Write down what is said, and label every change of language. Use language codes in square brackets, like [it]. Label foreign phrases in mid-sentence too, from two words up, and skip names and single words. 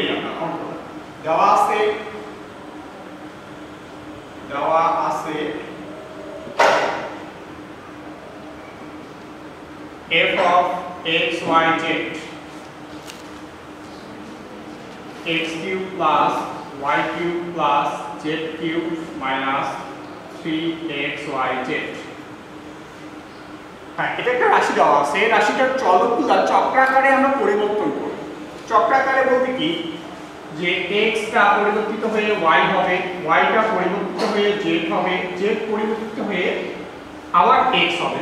[bn] আমরা অঙ্ক দেওয়া আছে [en] f of x y z x cube plus y cube plus z cube minus 3xyz। [bn] হ্যাঁ, এটা একটা রাশি দেওয়া আছে। রাশিটার চলকগুলো চক্রাকারে আমরা পরিবর্তন করব। চক্রাকারে বলতে কি, যে x টা পরিবর্তিত হয়ে y হবে, y টা পরিবর্তিত হয়ে z হবে, z পরিবর্তিত হয়ে আবার x হবে।